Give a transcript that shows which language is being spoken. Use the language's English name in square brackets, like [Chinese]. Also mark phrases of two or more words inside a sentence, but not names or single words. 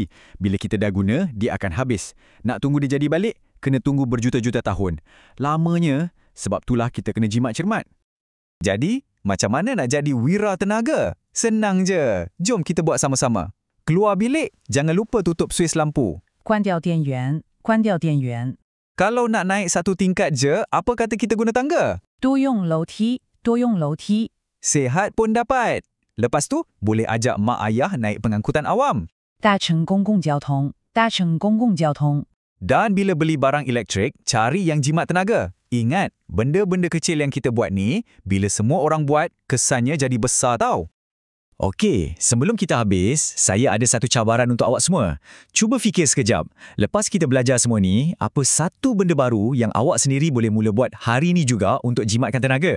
[Malay] Bila kita dah guna, dia akan habis. Nak tunggu dia jadi balik, kena tunggu berjuta-juta tahun. Lamanya, sebab itulah kita kena jimat cermat. Jadi, macam mana nak jadi wira tenaga? Senang je. Jom kita buat sama-sama. Keluar bilik, jangan lupa tutup suis lampu. [Chinese] 关掉电源，关掉电源。 [Malay] Kalau nak naik satu tingkat je, apa kata kita guna tangga? [Chinese] 多用楼梯，多用楼梯。 [Malay] Sehat pun dapat. Lepas tu, boleh ajak mak ayah naik pengangkutan awam. [Chinese] 搭乘公共交通，搭乘公共交通。 [Malay] Dan bila beli barang elektrik, cari yang jimat tenaga. Ingat, benda-benda kecil yang kita buat ni, bila semua orang buat, kesannya jadi besar tau. Okey, sebelum kita habis, saya ada satu cabaran untuk awak semua. Cuba fikir sekejap. Lepas kita belajar semua ni, apa satu benda baru yang awak sendiri boleh mula buat hari ni juga untuk jimatkan tenaga?